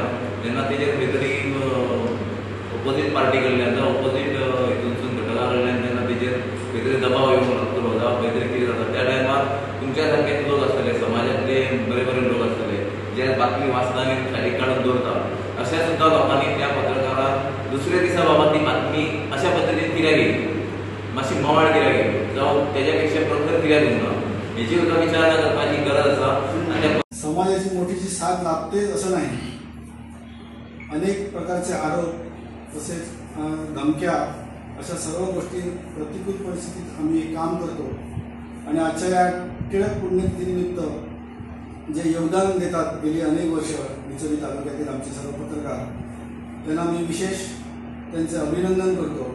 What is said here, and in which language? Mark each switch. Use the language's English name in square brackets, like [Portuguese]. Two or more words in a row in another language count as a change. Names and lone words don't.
[Konkani] जेन्ना तेजेर खंय तरी [English] opposite party [Konkani] कडल्यान जावं ऑपोजीट हितूनसून घटका कडल्यान जेन्ना तेजेर खंय तरी दबाव येवंक लागतलो जावं खंय तरी कितें जाता त्या टायमार तुमच्या सारकेच लोक आसतले, समाजातले बरे बरे लोक आसतले जे बातमी वाचता आनी सायडीक काडून दवरता। अशा सुद्दां लोकांनी त्या पत्रकाराक दुसऱ्या दिसा बाबा ती बातमी अशा पद्दतीन कित्याक येयली, मातशी मवाळ कित्याक येयली जावं तेज्या पेक्षा प्रखर कित्याक उरना हेची सुद्दां विचारणा करपाची गरज आसा। आनी [Marathi] समाजाची मोठीशी साथ लाभतेच असं नाही। अनेक प्रकारचे आरोप तसेच धमक्या अशा सर्व गोष्टी प्रतिकूल परिस्थितीत आम्ही काम करतो आणि आजच्या या टिळक पुण्यतिथीनिमित्त जे योगदान देतात गेली अनेक वर्ष डिचोली तालुक्यातील आमचे सर्व पत्रकार त्यांना मी विशेष त्यांचे अभिनंदन करतो।